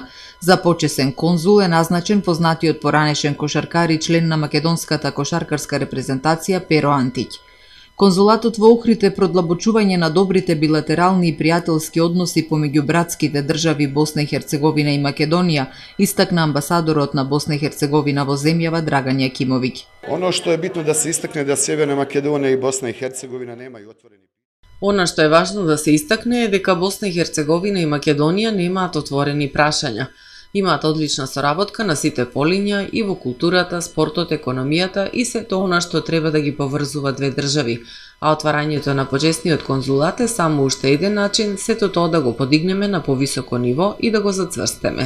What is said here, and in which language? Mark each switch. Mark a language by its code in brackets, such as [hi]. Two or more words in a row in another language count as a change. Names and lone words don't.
[mk] За почесен конзул е назначен познатиот поранешен кошаркар и член на македонската кошаркарска репрезентација Перо Антик. Конзулатот во Охрид е продлабочување на добрите билатерални и пријателски односи помеѓу братските држави Босна и Херцеговина и Македонија, истакна амбасадорот на Босна и Херцеговина во земјава Драган Јакимовиќ. [bs] Ono što je bitno da se istakne da Sjeverna Makedonija i Bosna i Hercegovina nemaju otvoreni. [mk] Она што е важно да се истакне е дека Босна и Херцеговина и Македонија немаат отворени прашања. Имаат одлична соработка на сите полиња и во културата, спортот, економијата и сето она што треба да ги поврзува две држави, а отварањето на почесниот конзулат е само уште еден начин сето тоа да го подигнеме на повисоко ниво и да го зацврстеме.